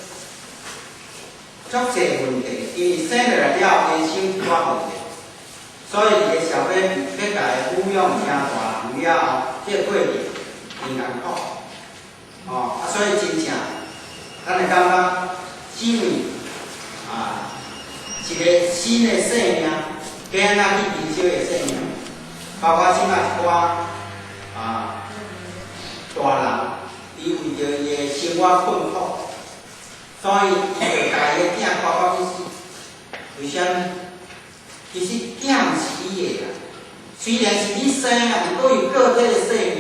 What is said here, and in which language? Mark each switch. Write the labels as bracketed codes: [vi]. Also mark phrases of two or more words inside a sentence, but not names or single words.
[nan] 足侪问题，因为生落来了，天生有问题，所以伊个小 baby 要甲伊抚养成大人了后，这个过程真艰苦。所以真正，咱会感觉生命一个新的生命，要安怎去珍惜个生命，包括即摆一寡大人，伊为着伊个生活困苦，所以伊就甲伊个囝搞到去死。为虾米？其实囝毋是伊个啦，虽然是你生啊，毋过有个体个生命。